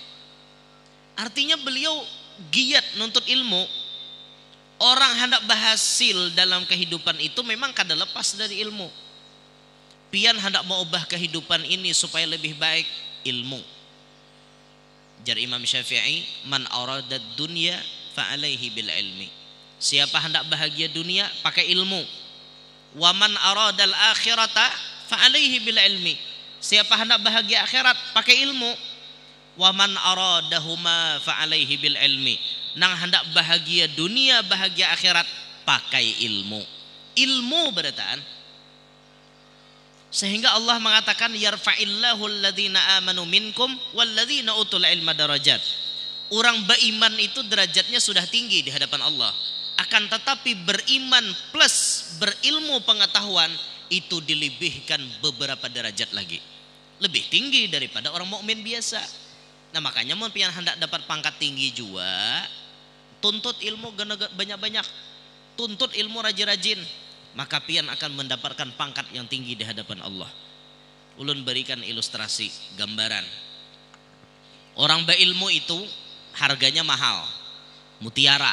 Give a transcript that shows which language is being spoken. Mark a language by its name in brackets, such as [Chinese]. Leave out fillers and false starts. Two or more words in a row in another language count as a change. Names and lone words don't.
[Banjar] Artinya beliau giat menuntut ilmu. Orang hendak berhasil dalam kehidupan itu memang kada lepas dari ilmu. Pian hendak mau ubah kehidupan ini supaya lebih baik, ilmu. Jar Imam Syafi'i, [Arabic] من أراد الدنيا فعليه بالعلم. [Banjar] Siapa hendak bahagia dunia pakai ilmu. [Arabic] ومن أراد الآخرة فعليه بالعلم. [Banjar] Siapa hendak bahagia akhirat pakai ilmu. [Arabic] ومن أرادهما فعليه بالعلم. [Banjar] Nang hendak bahagia dunia, bahagia akhirat pakai ilmu. Ilmu berataan. Sehingga Allah mengatakan [Arabic] يرفع الله الذين آمنوا منكم والذين أوتوا العلم درجات. [Banjar] Orang beriman itu derajatnya sudah tinggi di hadapan Allah. Akan tetapi beriman plus berilmu pengetahuan itu dilebihkan beberapa derajat lagi. Lebih tinggi daripada orang mukmin biasa. Nah, makanya mun pian hendak dapat pangkat tinggi juga, tuntut ilmu banyak-banyak, tuntut ilmu rajin-rajin, maka pian akan mendapatkan pangkat yang tinggi di hadapan Allah. Ulun berikan ilustrasi, gambaran. Orang berilmu itu harganya mahal, mutiara.